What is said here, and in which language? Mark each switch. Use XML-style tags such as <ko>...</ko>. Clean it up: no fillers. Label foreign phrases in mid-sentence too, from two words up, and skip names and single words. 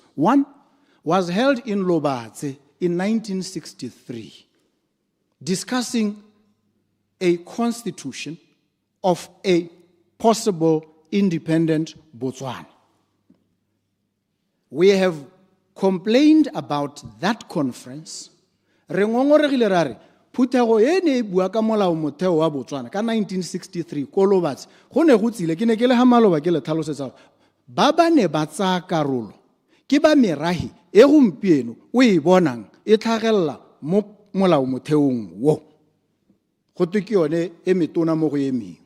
<en>One was held in 𝗕𝗏𝗘𝗦𝗘𝗏𝗧 in 1963, discussing a constitution of a possible independent Botswana. We have complained about that conference.</en> <tn>Re ngongoregile ra re phuthego e ne e bua ka molao motheo wa Botswana ka 1963 ko 𝗕𝗏𝗘𝗦𝗃𝗧𝗑 go ne go tsile ke ne ke le ha maloba ke le tlhalosetsa ba ba ne ba tsaya karolo ke ba merahi e gompieno o e bonang e tlhagella mo molao motheong wo go twe ke yone e metona mo go e mengwe.</tn>